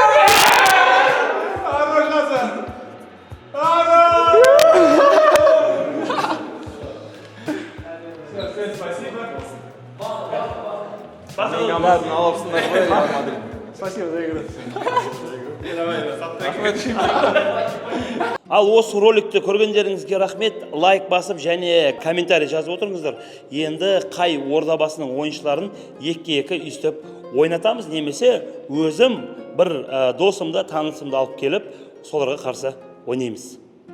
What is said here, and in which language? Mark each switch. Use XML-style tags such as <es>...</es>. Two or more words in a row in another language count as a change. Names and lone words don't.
<ru>Хорош, Назар. Все, спасибо. Ладно,</ru> <kk>алыпсыңдар ғой Реал Мадрид.</kk> <ru>Спасибо за игру.</ru> <kk>Ал осы роликті көргендеріңізге рахмет, лайк басып және комментарий жазып отырыңыздар. Енді қай ордабасының ойыншыларын 2-2 үстіп ойнатамыз, немесе өзім бір досымды, танысымды алып келіп, соларға қарсы ойнаймыз.</kk>